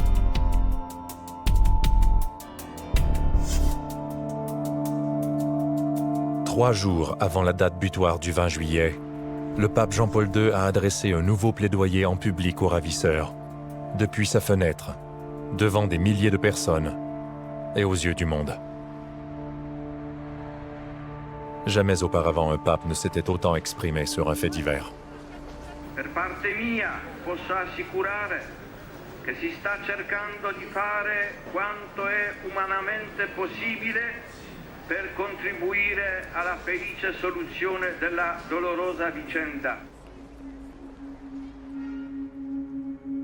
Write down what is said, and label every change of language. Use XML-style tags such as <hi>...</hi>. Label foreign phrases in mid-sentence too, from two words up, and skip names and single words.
<fr>Trois jours avant la date butoir du 20 juillet, le pape Jean-Paul II a adressé un nouveau plaidoyer en public aux ravisseurs, depuis sa fenêtre, devant des milliers de personnes et aux yeux du monde. Jamais auparavant un pape ne s'était autant exprimé sur un fait divers.</fr> <it>Per parte mia posso assicurare che si sta cercando di fare quanto è umanamente possibile per contribuire alla felice soluzione della dolorosa vicenda.</it>